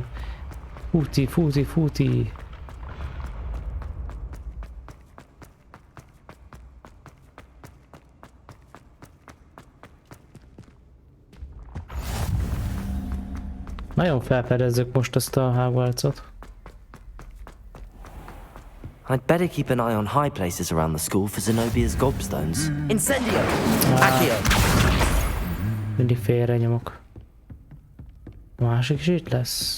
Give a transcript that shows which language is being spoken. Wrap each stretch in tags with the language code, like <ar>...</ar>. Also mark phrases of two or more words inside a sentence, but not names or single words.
<hu>Futi, futi, futi. Nagyon felfedezzük most ezt a Hogwartsot.</hu> <en>I'd better keep an eye on high places around the school for Zenobia's gobstones.</en> <hu>Incendio! Accio! Mindig félre nyomok. A másik is itt lesz.</hu>